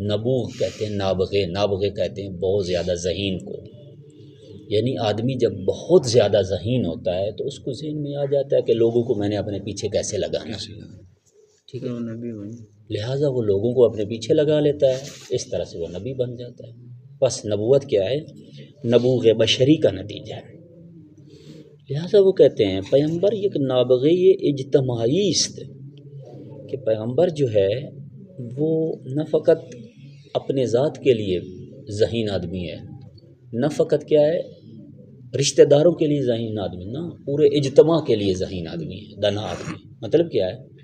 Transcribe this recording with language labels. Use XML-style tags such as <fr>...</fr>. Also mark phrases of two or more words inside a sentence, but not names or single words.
<ur>نبوغ کہتے ہیں نابغے کہتے ہیں بہت زیادہ ذہین کو، یعنی آدمی جب بہت زیادہ ذہین ہوتا ہے تو اس کو ذہن میں آ جاتا ہے کہ لوگوں کو میں نے اپنے پیچھے کیسے لگانا، ٹھیک ہے، لہٰذا وہ لوگوں کو اپنے پیچھے لگا لیتا ہے، اس طرح سے وہ نبی بن جاتا ہے۔ بس نبوت کیا ہے؟ نبوغ بشری کا نتیجہ ہے۔ لہٰذا وہ کہتے ہیں</ur> <fa>پیغمبر یک نابغے اجتماعی است،</fa> <ur>کہ پیغمبر جو ہے وہ نہ فقط اپنے ذات کے لیے ذہین آدمی ہے، نہ فقط کیا ہے رشتہ داروں کے لیے ذہین آدمی، نہ پورے اجتماع کے لیے ذہین آدمی ہے، دانا آدمی۔ مطلب کیا ہے؟</ur>